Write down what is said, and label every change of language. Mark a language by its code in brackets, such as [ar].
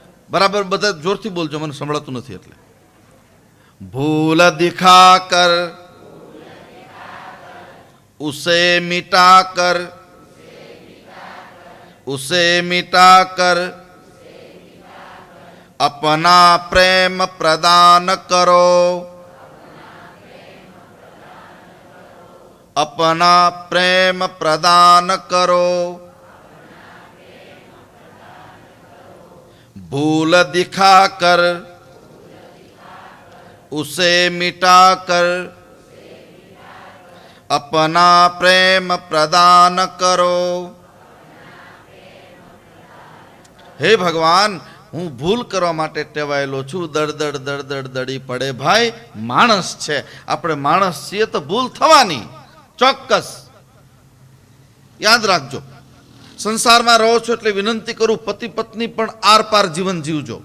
[gu] બરાબર બધા જોરથી બોલજો, મને સંભળાતું નથી એટલે. [hi] ભૂલ દિખા કર ઉસે મિટા કર, ઉસે મિટા કર अपना प्रेम प्रदान करो, अपना प्रेम प्रदान करो. भूल दिखा कर उसे मिटा कर अपना प्रेम प्रदान करो. हे भगवान, [gu] હું ભૂલ કરવા માટે ટેવાયેલો છું. દડ દડી પડે. ભાઈ માણસ છે, આપણે માણસ છીએ તો ભૂલ થવાની ચોક્કસ. યાદ રાખજો. સંસારમાં રહો છો એટલે વિનંતી કરું, પતિ પત્ની પણ આર પાર જીવન જીવજો.